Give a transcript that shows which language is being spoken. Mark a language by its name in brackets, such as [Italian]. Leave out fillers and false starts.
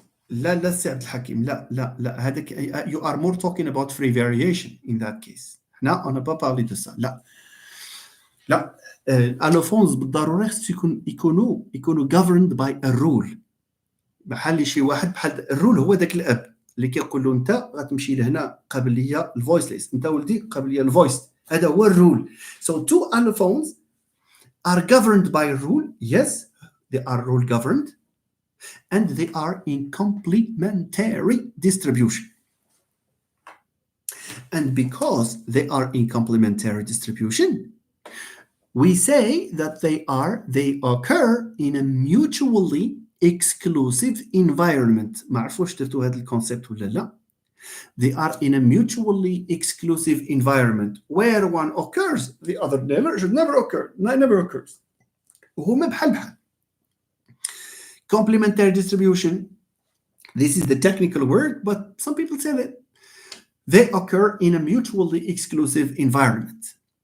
[Arabic] لا سي عبد الحكيم لا هذاك [English] you are more talking about free variation in that case. [Arabic] هنا [French] on n'a pas parlé de ça. [Arabic] لا [French] allophones [Arabic] بالضرورة يكونوا [English] governed by a rule. [Arabic] بحال شي واحد بحال الرول هو ذاك الاب اللي كيقول له انت غتمشي لهنا قابل ليا الفويسليس، انت ولدي قابل ليا الفويس. هذا هو الرول. [English] So two allophones are governed by a rule. Yes, they are rule governed, and they are in complementary distribution. And because they are in complementary distribution, we say that they occur in a mutually exclusive environment. [Arabic] ما عرف واش درتوا هذا الكونسيبت ولا لا. [English] They are in a mutually exclusive environment where one occurs, the other should never occur. Never occurs. [Arabic] وهما بحال. [English] Complementary distribution, this is the technical word, but some people say that they occur in a mutually exclusive environment.